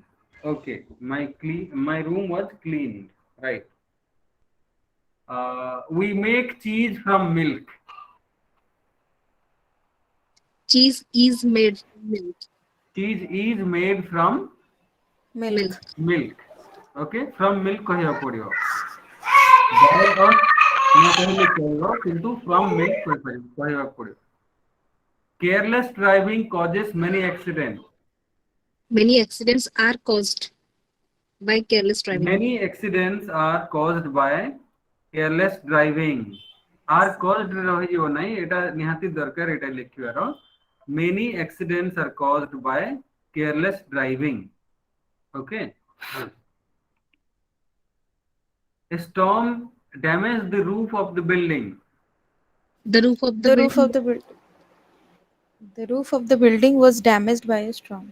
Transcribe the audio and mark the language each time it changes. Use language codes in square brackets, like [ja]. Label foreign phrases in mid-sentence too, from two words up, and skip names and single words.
[en] Okay, my room was cleaned. Right. We make cheese from milk. Cheese is made from milk. Cheese is made from Milk. Milk. milk. Okay, from milk [or] କହିବାକୁ ପଡିବ. [en] By us [or] ନ କହିଲେ ଚଳିବ, କିନ୍ତୁ [en] from milk [or] କହିବାକୁ ପଡିବ. [en] Careless driving causes many accidents. Many accidents are caused by careless driving. Many accidents are caused by careless driving. Are caused [or] ରହିଯିବ ନାହିଁ, ଏଟା ନିହାତି ଦରକାର ଏଟା ଲେଖିବାର. [en] Many accidents are caused by careless driving. Okay. A storm damaged the roof of the building. The roof of the The roof building. of the roof of the building was damaged by a storm.